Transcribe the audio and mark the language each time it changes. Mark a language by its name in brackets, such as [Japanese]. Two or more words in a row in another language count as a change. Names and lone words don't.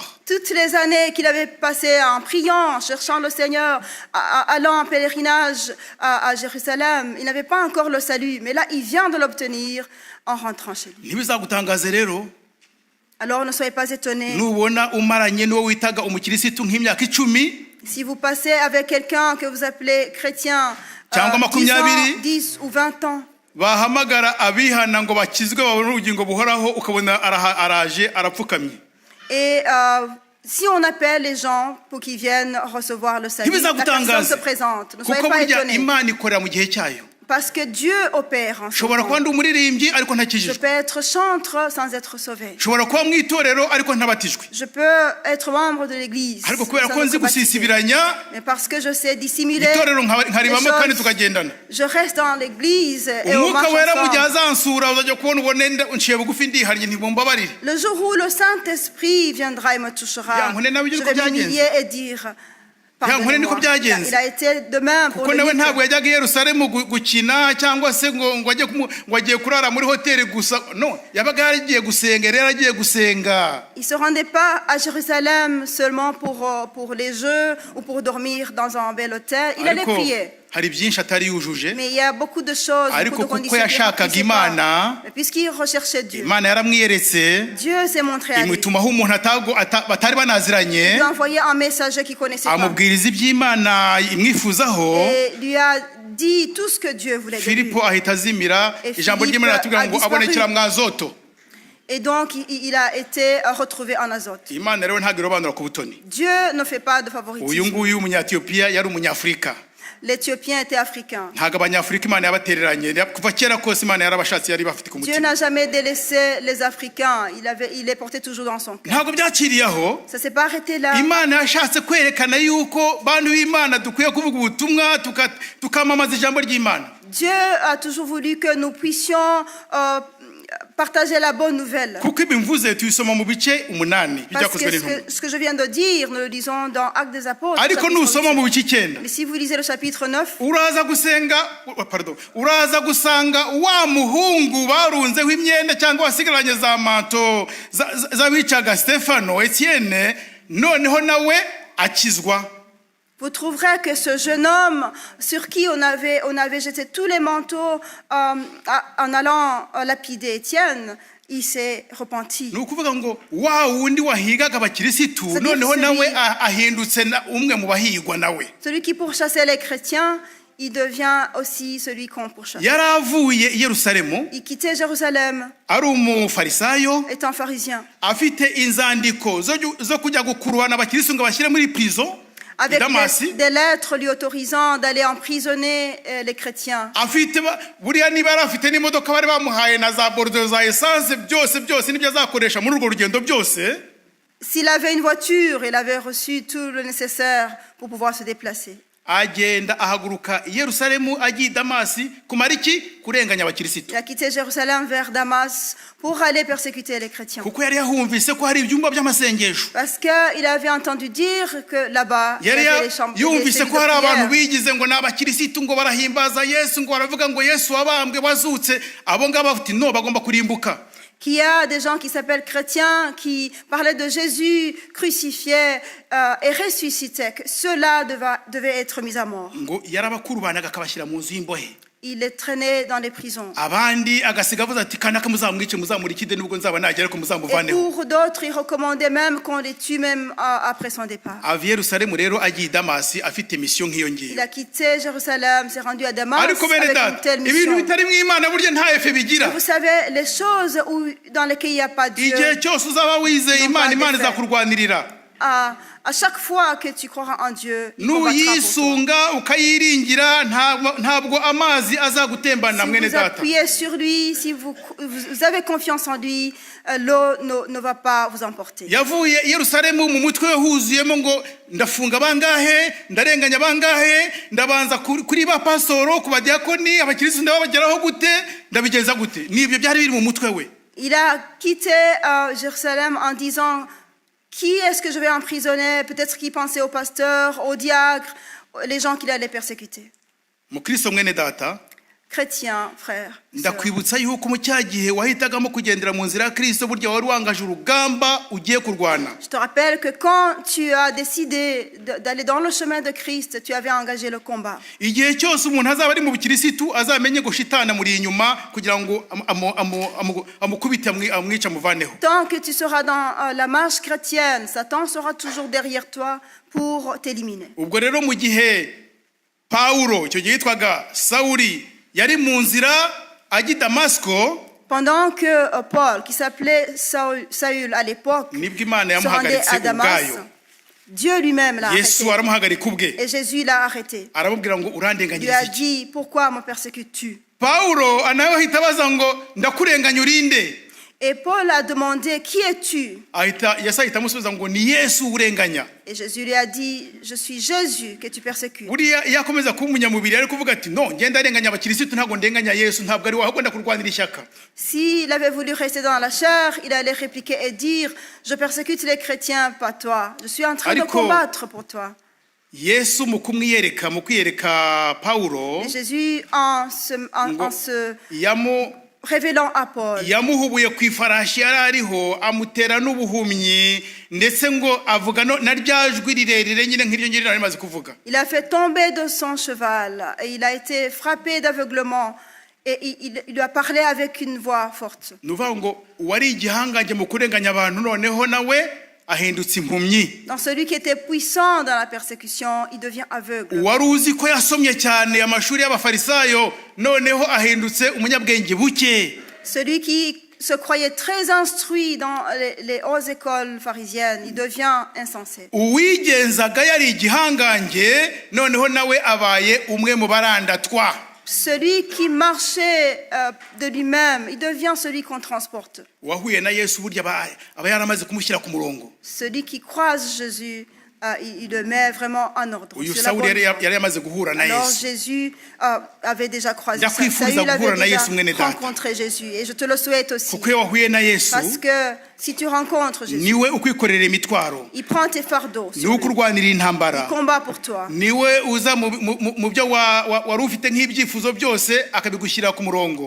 [French] Toutes les années qu'il avait passées en priant, en cherchant le Seigneur, allant en pèlerinage à Jérusalem, il n'avait pas encore le salut, mais là, il vient de l'obtenir en rentrant chez lui. [Kinyarwanda] Ntibizagutangaze rero [French] Alors ne soyez pas étonnés. [Kinyarwanda] nubona umaranye n'uwo witaga umukirisitu nk'imyaka 10, [French] Si vous passez avec quelqu'un que vous appelez chrétien, 10 ou 20 ans, [Kinyarwanda] bahamagara abihana ngo bakizwe babone ubugingo buhoraho, ukabona araje arapfukamye. [French] et si on appelle les gens pour qu'ils viennent recevoir le salut, la personne se présente. Ne soyez [Kinyarwanda] kuko [French] pas [Kinyarwanda] burya [French] étonnés. [Kinyarwanda] Imana ikorera mu gihe cyayo. [French] Parce que Dieu opère en ce [Kinyarwanda] Nshobora kuba [French] temps. [Kinyarwanda] ndi umuririmbyi ariko [French] Je [Kinyarwanda] ntakijijwe. [French] peux être chantre sans être sauvé. [Kinyarwanda] Nshobora kuba mu itorero ariko ntabatijwe. [French] Je peux être membre de l'église [Kinyarwanda] Ariko kubera [French] sans [Kinyarwanda] ko nzi [French] être baptisé. [Kinyarwanda] gusisibiranya, [French] Mais parce que je sais dissimuler, [Kinyarwanda] itorero nkaribamo kandi [French] choses, [Kinyarwanda] tukagendana. [French] je reste dans l'église et on [Kinyarwanda] Umwuka [French] marche [Kinyarwanda] wera mu gihe [French] ensemble. [Kinyarwanda] azansura uzajya kubona ubone nciye bugufi ndihariye ntibumbabarire. [French] Le jour où le Saint-Esprit viendra et me touchera, [Kinyarwanda] Yankone nawe [French] je [Kinyarwanda] uko [French] vais [Kinyarwanda] byagenze. [French] m'humilier et dire [Kinyarwanda] Yankone niko [French] pardonnez-moi. [Kinyarwanda] byagenze. [French] Il a été de même pour [Kinyarwanda] Kuko [French] le [Kinyarwanda] nawe [French] Luc. [Kinyarwanda] ntabwo yajyaga i Yerusalemu gukina cyangwa se ngo agiye kurara muri hoteli gusa. No, yabaga yaragiye gusenga, rero yaragiye gusenga. [French] Il ne se rendait pas à Jérusalem seulement pour les jeux ou pour dormir dans un bel hôtel. Il allait [Kinyarwanda] Ariko [French] prier. [Kinyarwanda] hari byinshi atari yujuje. [French] Mais il y a beaucoup de choses, [Kinyarwanda] Ariko [French] beaucoup de [Kinyarwanda] kuko [French] conditions. qu'il [Kinyarwanda] yashakaga [French] remplissait pas. [Kinyarwanda] Imana, [French] Mais puisqu'il recherchait Dieu, [Kinyarwanda] Imana yaramwiyeretse [French] Dieu s'est montré à lui. [Kinyarwanda] imutumaho umuntu batari banaziranye, [French] Il lui a envoyé un messager qu'il connaissait pas. [Kinyarwanda] amubwiriza iby'Imana imwifuzaho. [French] Et lui a dit tout ce que Dieu voulait de lui. [Kinyarwanda] Filipo ahita azimira, [French] Et [Kinyarwanda] ijambo [French] Philippe [Kinyarwanda] ry'Imana ratubwira [French] a [Kinyarwanda] ngo [French] disparu. [Kinyarwanda] abonekera mwazoto. [French] Et donc, il a été retrouvé en Azote. [Kinyarwanda] Imana rero ntabwo irobanura ku butoni. [French] Dieu ne fait pas de [Kinyarwanda] Uyu [French] favoritisme. [Kinyarwanda] nguyu w'umunyatiyopiya yari umunyafurika. [French] L'Éthiopien était africain. [Kinyarwanda] Ntabwo abanyafurika Imana yabatereranye, kuva kera kose Imana yarabashatse, yari bafite ku [French] Dieu [Kinyarwanda] mutima. [French] n'a jamais délaissé les Africains. Il les portait toujours dans son cœur. [Kinyarwanda] Ntabwo byakiriye aho. [French] Ça ne s'est pas arrêté là. [Kinyarwanda] Imana yashatse kwerekana yuko bantu b'Imana dukwiye kuvuga ubutumwa tukamamaza ijambo ry'Imana. [French] Dieu a toujours voulu que nous puissions partager la bonne nouvelle. [Kinyarwanda] Kuko ibimvuze tubisoma mu bice 8 [French] Parce [Kinyarwanda] byakozwe [French] que [Kinyarwanda] n'intumwa. [French] ce que je viens de dire, nous le lisons dans Actes des Apôtres. [Kinyarwanda] Ariko [French] chapitre [Kinyarwanda] nusoma [French] 8. [Kinyarwanda] mu bice 9, [French] Mais si vous lisez le chapitre 9, [Kinyarwanda] uraza gusanga wa muhungu barunzeho imyenda cyangwa wasigaranye za manto z'abicaga Stefano, Etienne, noneho nawe akizwa. [French] vous trouverez que ce jeune homme sur qui on avait jeté tous les manteaux en allant lapider Étienne, il s'est repenti. [Kinyarwanda] Ni ukuvuga ngo wa wundi wahigaga abakirisitu [French] C'est-à-dire [Kinyarwanda] noneho [French] celui- [Kinyarwanda] nawe ahindutse umwe mu bahigwa nawe. [French] Celui qui pourchassait les chrétiens, il devient aussi celui qu'on pourchasse. [Kinyarwanda] Yari avuye i Yerusalemu, [French] Il quittait Jérusalem, [Kinyarwanda] ari umufarisayo, [French] étant pharisien, [Kinyarwanda] afite inzandiko zo kujya gukurubana abakirisitu ngo bashyire muri prison [French] avec [Kinyarwanda] Damasi. [French] des lettres lui autorisant d'aller emprisonner les chrétiens. [Kinyarwanda] Afite buriya niba yari afite n'imodoka bari bamuhaye na za bordeaux za essence, byose nibyo azakoresha muri urwo rugendo byose. [French] S'il avait une voiture, il avait reçu tout le nécessaire pour pouvoir se déplacer. [Kinyarwanda] Agenda ahaguruka i Yerusalemu agiye i Damasi kumara iki? Kurenganya abakirisitu. [French] Il a quitté Jérusalem vers Damas pour aller persécuter les chrétiens. [Kinyarwanda] Kuko yari yahumvise ko hari ibyumba by'amasengesho. [French] Parce qu'il avait entendu dire que là-bas, il y [Kinyarwanda] Yari [French] avait les chambres des [Kinyarwanda] yumvise [French] cellules [Kinyarwanda] ko hari [French] de [Kinyarwanda] abantu [French] prière. [Kinyarwanda] bigize ngo ni abakirisitu ngo barahimbaza Yesu, ngo baravuga ngo Yesu wabambwe wazutse. Abo ngabo bafite no bagomba kurimbuka. [French] Qu'il y a des gens qui s'appellent chrétiens, qui parlaient de Jésus crucifié et ressuscité, que ceux-là devaient être mis à mort. [Kinyarwanda] Ngo yarabakurubanaga akabashyira mu nzu y'imbohe. [French] Il les traînait dans les prisons. [Kinyarwanda] Abandi agasiga avuze ati kanaka muzamwice muzamurikide nubwo nzaba nagera ko [French] Et [Kinyarwanda] muzamuvaneho. [French] pour d'autres, il recommandait même qu'on les tue même après son départ. [Kinyarwanda] Ava i Yerusalemu rero agiye i Damasi afite mission nk'iyo ngiyo. [French] Il a quitté Jérusalem, s'est rendu à Damas [Kinyarwanda] Ariko bene [French] avec une [Kinyarwanda] data, [French] telle [Kinyarwanda] ibintu [French] mission. [Kinyarwanda] bitari mu Imana burya nta efe bigira. [French] Vous savez, les choses dans lesquelles il n'y a pas Dieu, [Kinyarwanda] Igihe cyose uzaba wizeye Don't Imana, find Imana effect. izakurwanirira. [French] à chaque fois que tu croiras en Dieu, il combattra pour toi. [Kinyarwanda] nuyisunga ukayiringira ntabwo amazi azagutembana [French] Si [Kinyarwanda] mwene [French] vous [Kinyarwanda] data. [French] appuyez sur lui, si vous avez confiance en lui, l'eau ne va pas vous emporter. [Kinyarwanda] Yavuye i Yerusalemu mu mutwe we huzuyemo ngo ndafunga bangahe, ndarenganya bangahe, ndabanza kuri ba pasoro, ku badiakoni, abakirisitu ndabageraho gute, ndabigenza gute. Nibyo byari biri mu mutwe we. [French] Il a quitté Jérusalem en disant: qui est-ce que je vais emprisonner? Peut-être qu'il pensait au pasteur, au diacre, les gens qu'il allait persécuter. [Kinyarwanda] Mukristo mwene data, [French] Chrétiens, frères, sœurs. [Kinyarwanda] ndakwibutsa yuko mu cyagihe wahitagamo kugendera mu nzira ya Kristo burya wari wangaje urugamba ugiye kurwana. [French] Je te rappelle que quand tu as décidé d'aller dans le chemin de Christ, tu avais engagé le combat. [Kinyarwanda] Igihe cyose umuntu azaba ari mu bukirisitu azamenye ngo shitana muri inyuma kugira ngo amukubite amwica muvaneho. [French] Tant que tu seras dans la marche chrétienne, Satan sera toujours derrière toi pour t'éliminer. [Kinyarwanda] Ubwo rero mu gihe Paulo icyo gihe yitwaga Sauli yari mu nzira ajya i Damasco, [French] Pendant que Paul, qui s'appelait Saül à l'époque, [Kinyarwanda] nibwo Imana [French] se rendait [Kinyarwanda] yamuhagaritse [French] à Damas, [Kinyarwanda] ubwayo. [French] Dieu lui-même l'a [Kinyarwanda] Yesu [French] arrêté. [Kinyarwanda] aramuhagarika ubwe [French] Et Jésus l'a arrêté. [Kinyarwanda] aramubwira ngo [French] Il lui [Kinyarwanda] urandenganyiriza [French] a [Kinyarwanda] iki. [French] dit: pourquoi me persécutes-tu? [Kinyarwanda] Paulo nawe ahita abaza ngo ndakurenganya urinde. [French] Et Paul a demandé: qui es-tu? [Kinyarwanda] Yesu ahita amusubiza ngo ni Yesu urenganya. [French] Et Jésus lui a dit: je suis Jésus que tu persécutes. [Kinyarwanda] Buriya iyo akomeza kuba umunyamubiri ari kuvuga ati no ngenda arenganya abakirisitu ntabwo ndenganya Yesu, ntabwo ari waho agomba kurwanira ishyaka. [French] S'il avait voulu rester dans la chair, il allait répliquer et dire: je persécute les chrétiens, pas toi. Je suis en train de [Kinyarwanda] Ariko, [French] combattre pour toi. [Kinyarwanda] Yesu mu kwiyereka Paulo [French] Et Jésus, en se révélant à Paul, [Kinyarwanda] yamuhubuye ku ifarashi yari ariho amutera n'ubuhumyi ndetse ngo avuga na rya jwi rirerire nyine nk'iryo ngiryo nari maze kuvuga. [French] il a fait tomber de son cheval et il a été frappé d'aveuglement et il lui a parlé avec une voix forte. [Kinyarwanda] Nuvuga ngo wari igihangange mu kurenganya abantu noneho nawe ahindutse impumyi. [French] Dans celui qui était puissant dans la persécution, il devient aveugle. [Kinyarwanda] Wari uzi ko yasomye cyane amashuri y'abafarisayo noneho ahindutse umunyabwenge buke. [French] Celui qui se croyait très instruit dans les hautes écoles pharisiennes, il devient insensé. [Kinyarwanda] Uwigenzaga yari igihangange noneho nawe abaye umwe mu barandatwa. [French] Celui qui marchait de lui-même, il devient celui qu'on transporte. [Kinyarwanda] Wahuye na Yesu burya aba yaramaze kumushyira ku murongo. [French] Celui qui croise Jésus, il le met vraiment en ordre. [Kinyarwanda] Uyu [French] C'est la [Kinyarwanda] Sawuli [French] bonne [Kinyarwanda] yari yamaze guhura na [French] Alors [Kinyarwanda] Yesu. [French] Jésus avait déjà croisé [Kinyarwanda] Ndakwifuriza [French] Saül avait [Kinyarwanda] guhura na [French] déjà [Kinyarwanda] Yesu mwene data. [French] rencontré Jésus. Et je te le souhaite aussi. [Kinyarwanda] Kuko iyo wahuye na Yesu [French] Parce que si tu rencontres Jésus, [Kinyarwanda] niwe ukwikorera imitwaro, [French] il prend tes fardeaux sur [Kinyarwanda] niwe [French] lui. [Kinyarwanda] ukurwanira [French] Il [Kinyarwanda] intambara, [French] combat pour toi. [Kinyarwanda] niwe uza mu byo wari ufite nk'ibyifuzo byose akabigushyira ku murongo.